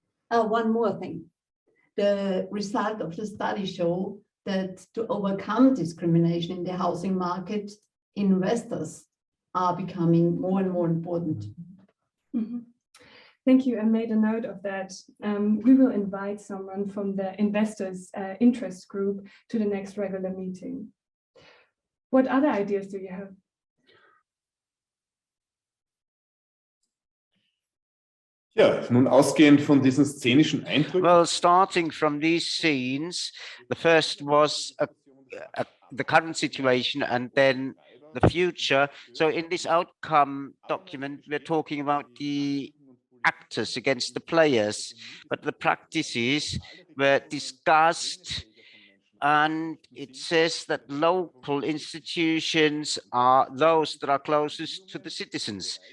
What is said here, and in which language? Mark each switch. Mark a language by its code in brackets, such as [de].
[en] One more thing. The result of the study show that to overcome discrimination in the housing market, investors are becoming more and more important. Thank you. I made a note of that. We will invite someone from the investors interest group to the next regular meeting. What other ideas do you have? [de] Ja, nun ausgehend von diesen szenischen Eindrücken. [en] Well, starting from these scenes, the first was the current situation and then the future. So in this outcome document, we're talking about the actors against the players, but the practices were discussed, and it says that local institutions are those that are closest to the citizens.